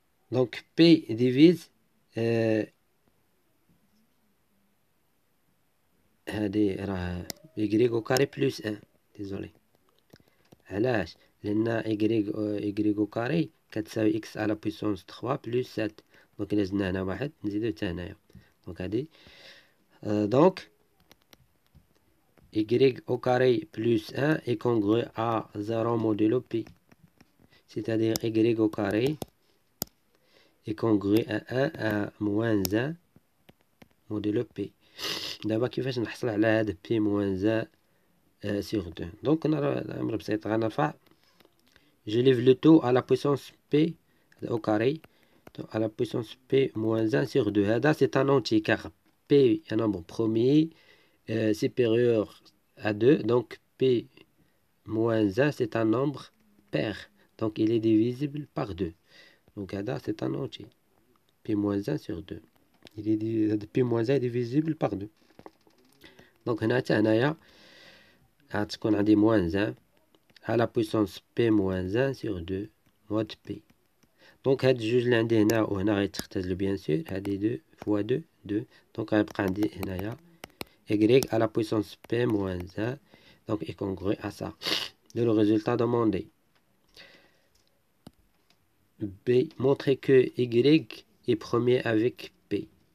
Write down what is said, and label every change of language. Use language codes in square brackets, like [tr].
[fr] Donc P divise [ar] هذه راه [fr] y au carré plus 1. désolé. [ar] علاش؟ لأن [fr] y au carré كتساوي x à la puissance 3 plus 7. [ar] دونك إلا زدنا هنا واحد نزيدو حتى هنايا. دونك هادي [fr] donc y au carré plus 1 est congru à 0 modulo P. C'est-à-dire y au carré est congru à 1 à moins 1 modulo P. [ar] دابا كيفاش نحصل على هاد [fr] P moins 1 sur 2. [ar] Donc الأمر بسيط غنرفع. [fr] Je lève le tout à la puissance P au carré à la puissance P moins 1 sur 2. هذا c'est un entier car P est un nombre premier supérieur à 2. Donc P moins 1 c'est un nombre pair. Donc il est divisible par 2. Donc هذا c'est un entier. P moins 1 sur 2. P moins 1 est divisible par 2. Donc [ar] هنا حتى هنايا غتكون عندي [fr] moins 1 à la puissance P moins 1 sur 2 mod P. [ar] Donc هاد الجوج اللي عندي هنا وهنا غيتختزلوا [fr] بيان سور. هادي 2 fois 2 2. Donc [ar] غيبقى عندي هنايا [fr] y à la puissance P moins 1 donc est congru à ça. De le résultat demandé. B. Montrer que y est premier avec P.